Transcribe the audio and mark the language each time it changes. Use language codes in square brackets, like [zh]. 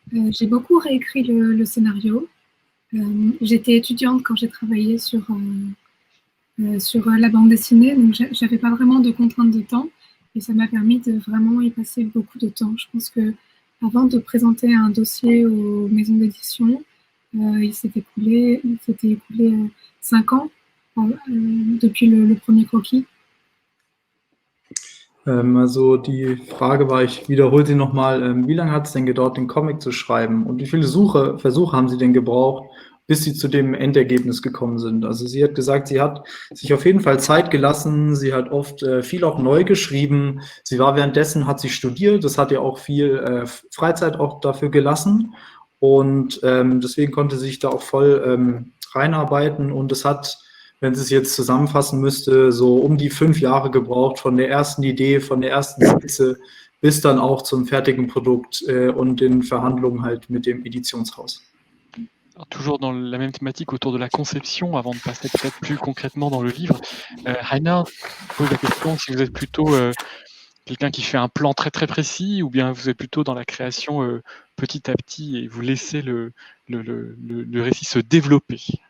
[fr] J'ai beaucoup réécrit le scénario. J'étais étudiante quand j'ai travaillé sur la bande dessinée, donc j'avais pas vraiment de contraintes de temps. Et ça m'a permis de vraiment y passer beaucoup de temps. Je pense que avant de présenter un dossier aux maisons d'édition, il s'était écoulé 5 ans depuis le premier croquis. [de] Also die Frage war, ich wiederhole sie nochmal, wie lange hat es denn gedauert, den Comic zu schreiben? Und wie viele Versuche haben Sie denn gebraucht, bis Sie zu dem Endergebnis gekommen sind? Also sie hat gesagt, sie hat sich auf jeden Fall Zeit gelassen, sie hat oft viel auch neu geschrieben, hat sie studiert, das hat ja auch viel Freizeit auch dafür gelassen und deswegen konnte sie sich da auch voll reinarbeiten und es hat, wenn sie es jetzt zusammenfassen müsste, so um die 5 Jahre gebraucht von der ersten Idee, von der ersten Skizze bis dann auch zum fertigen Produkt und den Verhandlungen halt mit dem Editionshaus. [fr] Alors, toujours dans la même thématique autour de la conception, avant de passer peut-être plus concrètement dans le livre, Rainer pose la question si vous êtes plutôt quelqu'un qui fait un plan très très précis ou bien vous êtes plutôt dans la création petit à petit et vous laissez le récit se développer.